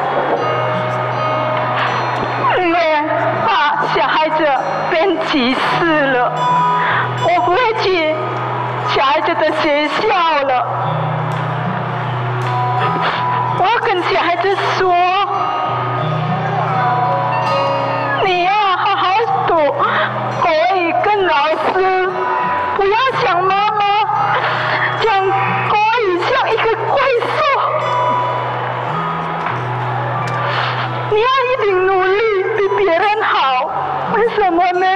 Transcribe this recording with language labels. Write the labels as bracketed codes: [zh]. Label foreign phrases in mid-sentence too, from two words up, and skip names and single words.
[zh] 因為怕小孩子變歧視了，我不會去小孩子的學校了。我要跟小孩子說，你要好好讀國語跟老師，不要想媽媽講國語像一個怪獸。你要一定努力比別人好，為什麼呢？